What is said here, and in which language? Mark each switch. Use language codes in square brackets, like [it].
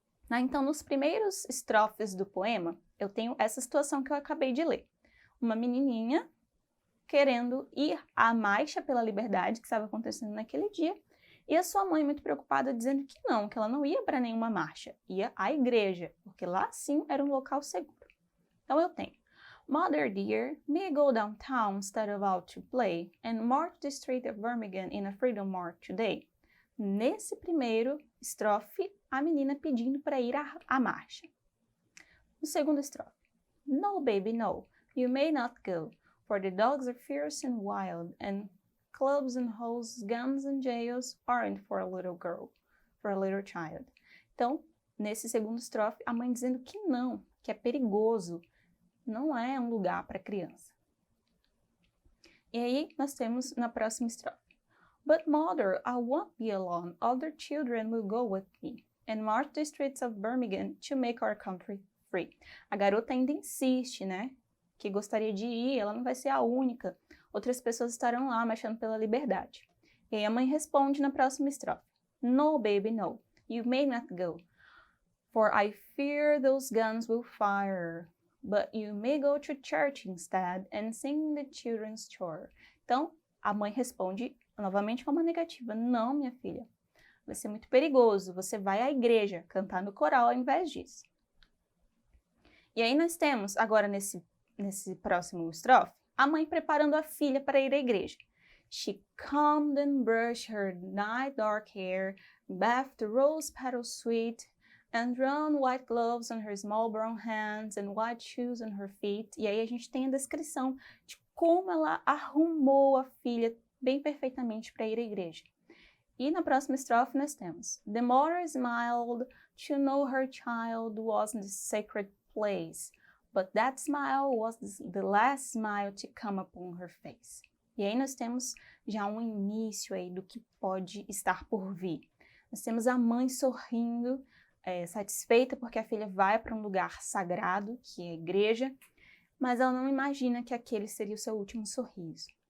[pt] Então, nos primeiros estrofes do poema, eu tenho essa situação que eu acabei de ler. Uma menininha querendo ir à marcha pela liberdade que estava acontecendo naquele dia, e a sua mãe muito preocupada dizendo que ela não ia para nenhuma marcha, ia à igreja, porque lá sim era um local seguro. Então eu tenho: [en] Mother dear, may I go downtown instead of out to play and march the street of Birmingham in a freedom march today? [pt] Nesse primeiro estrofe, a menina pedindo para ir à marcha. No segundo estrofe: [en] No, baby, no, you may not go, for the dogs are fierce and wild, and clubs and hoes, guns and jails aren't for a little girl, for a little child. [pt] Então, nesse segundo estrofe, a mãe dizendo que não, que é perigoso, não é um lugar para criança. E aí, nós temos na próxima estrofe: [en] But mother, I won't be alone, other children will go with me, and march the streets of Birmingham to make our country free. [pt] A garota ainda insiste, né, que gostaria de ir, ela não vai ser a única, outras pessoas estarão lá marchando pela liberdade. E aí a mãe responde na próxima estrofe: [en] No, baby, no, you may not go, for I fear those guns will fire, but you may go to church instead and sing the children's choir. [pt] Então, a mãe responde novamente com uma negativa: Não, minha filha, vai ser muito perigoso, você vai à igreja cantar no coral ao invés disso. E aí nós temos, agora nesse próximo estrofe, a mãe preparando a filha para ir à igreja. [en] She combed and brushed her night dark hair, bathed the rose petals sweet, and drawn white gloves on her small brown hands and white shoes on her feet. [pt] E aí a gente tem a descrição de como ela arrumou a filha bem perfeitamente para ir à igreja. E na próxima estrofe nós temos: [en] The mother smiled to know her child was in the sacred place, but that smile was the last smile to come upon her face. [pt] E aí nós temos já um início aí do que pode estar por vir. Nós temos a mãe sorrindo, satisfeita porque a filha vai para um lugar sagrado, que é a igreja, mas ela não imagina que aquele seria o seu último sorriso.